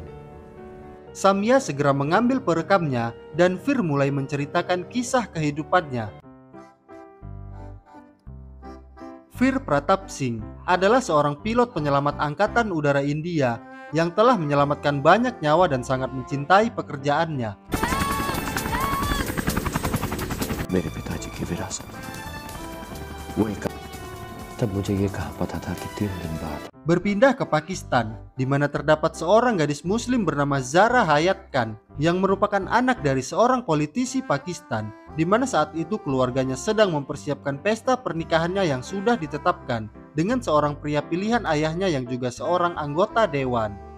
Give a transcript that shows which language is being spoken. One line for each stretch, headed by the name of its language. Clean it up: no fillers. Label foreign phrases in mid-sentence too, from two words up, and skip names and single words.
Indonesian: Samya segera mengambil perekamnya dan Veer mulai menceritakan kisah kehidupannya. Veer Pratap Singh adalah seorang pilot penyelamat Angkatan Udara India yang telah menyelamatkan banyak nyawa dan sangat mencintai pekerjaannya.
Hindi: मेरे पिताजी की विरासत वो एक तब मुझे ये कहा पता था कि 3 दिन बाद
Indonesian: Berpindah ke Pakistan, di mana terdapat seorang gadis muslim bernama Zara Hayat Khan yang merupakan anak dari seorang politisi Pakistan, di mana saat itu keluarganya sedang mempersiapkan pesta pernikahannya yang sudah ditetapkan dengan seorang pria pilihan ayahnya yang juga seorang anggota dewan.